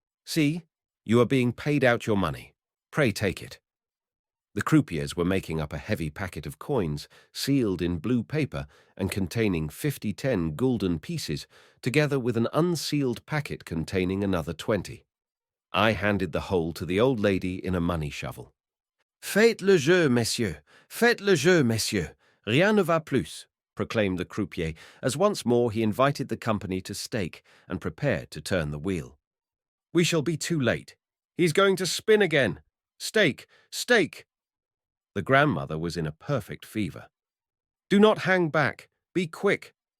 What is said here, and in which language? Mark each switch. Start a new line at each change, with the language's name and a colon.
English: See, you are being paid out your money. Pray take it." The croupiers were making up a heavy packet of coins, sealed in blue paper and containing 50 10-gulden pieces, together with an unsealed packet containing another 20. I handed the whole to the old lady in a money shovel.
French: "Faites le jeu, messieurs! Faites le jeu, messieurs! Rien ne va plus,"
English: proclaimed the croupier, as once more he invited the company to stake and prepared to turn the wheel. "We shall be too late. He's going to spin again. Stake! Stake!" The grandmother was in a perfect fever. "Do not hang back. Be quick."